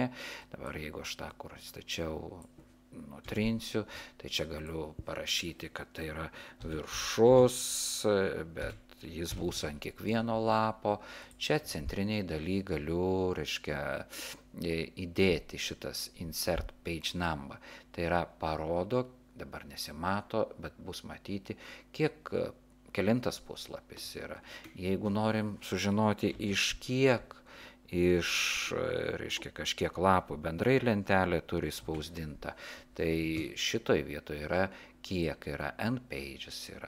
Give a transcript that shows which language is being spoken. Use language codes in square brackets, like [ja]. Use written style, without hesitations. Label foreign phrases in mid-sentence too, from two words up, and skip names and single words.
[lt] Dabar jeigu aš tą, kur stačiau, nutrinsiu, tai čia galiu parašyti, kad tai yra viršus, bet jis bus ant kiekvieno lapo. Čia centriniai daly galiu, reiškia, įdėti šitas [en] insert page number. [lt] Tai yra parodo, dabar nesimato, bet bus matyti, kelintas puslapis yra. Jeigu norim sužinoti reiškia, kažkiek lapų bendrai lentelė turi spausdinta, tai šitoj vietoje yra kiek yra [en] N pages [lt] yra.